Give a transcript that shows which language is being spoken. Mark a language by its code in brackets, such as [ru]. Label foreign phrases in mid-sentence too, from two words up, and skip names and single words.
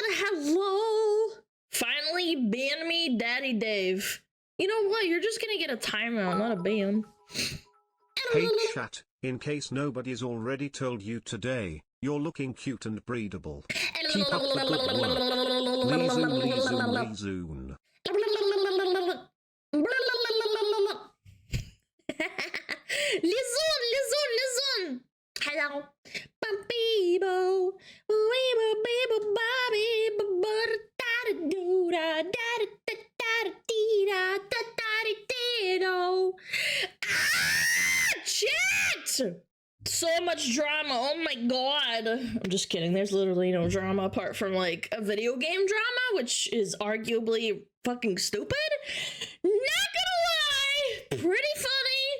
[en] Hello. Finally, ban me, Daddy Dave. You know what? You're just gonna get a timeout, not a ban. Hey chat, in case nobody's already told you today, you're looking cute and breedable. Keep up the good work. Leezoon, leezoon, leezoon. Lizoon, lizoon, lizoon. Hello. Bambibo. Weebo, beebo, bobby, babada, da do da da da da da da da. Ah, shit! So much drama. Oh my god. I'm just kidding. There's literally no drama apart from like a video game drama, which is arguably fucking stupid. Not gonna lie. Pretty funny.